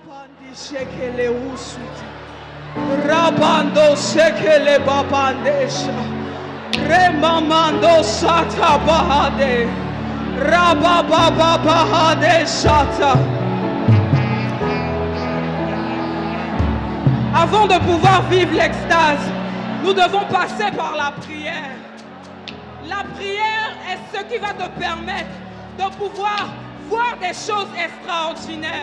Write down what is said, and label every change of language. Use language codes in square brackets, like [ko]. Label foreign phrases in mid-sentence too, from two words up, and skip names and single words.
[fr] Rabando sekele babandesha. Remamando sata bahade. Rababa bahade sata. Avant de pouvoir vivre l'extase, nous devons passer par la prière. La prière est ce qui va te permettre de pouvoir voir des choses extraordinaires.